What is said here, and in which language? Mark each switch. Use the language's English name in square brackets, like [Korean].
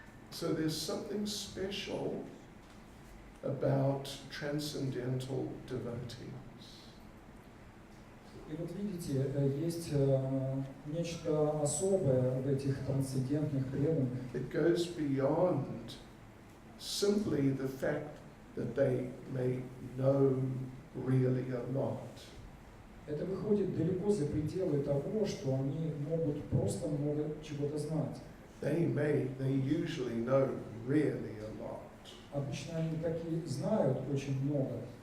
[English] So there's something special about transcendental devotees. [Russian] И вот видите, есть нечто особое в этих трансцендентных преданных. [English] It goes beyond simply the fact that they may know really a lot. [Russian] Это выходит далеко за пределы того, что они могут просто много чего-то знать. [English] They usually know really a lot. [Russian] Обычно они такие знают очень много.